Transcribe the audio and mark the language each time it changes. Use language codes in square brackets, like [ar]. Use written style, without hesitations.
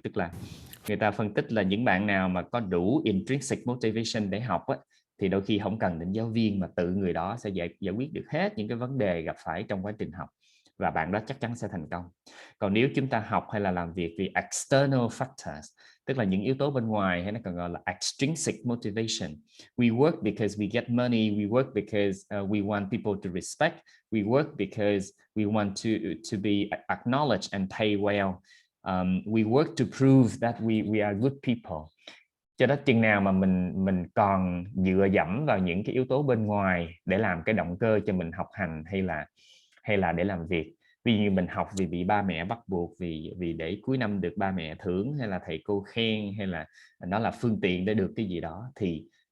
[vi] Tức là người ta phân tích là những bạn nào mà có đủ intrinsic motivation để học á, thì đôi khi không cần đến giáo viên mà tự người đó sẽ giải quyết được hết những cái vấn đề gặp phải trong quá trình học, và bạn đó chắc chắn sẽ thành công. Còn nếu chúng ta học hay là làm việc vì external factors, tức là những yếu tố bên ngoài, hay nó còn gọi là extrinsic motivation. [en] We work because we get money, we work because we want people to respect, we work because we want to be acknowledged and pay well. We work to prove that we are good people. [vi] Cho đó chừng nào mà mình còn dựa dẫm vào những cái yếu tố bên ngoài để làm cái động cơ cho mình học hành hay là để làm việc, ví dụ như mình học vì bị ba mẹ bắt buộc, vì để cuối năm được ba mẹ thưởng hay là thầy cô khen, hay là nó là phương tiện để được cái gì đó, thì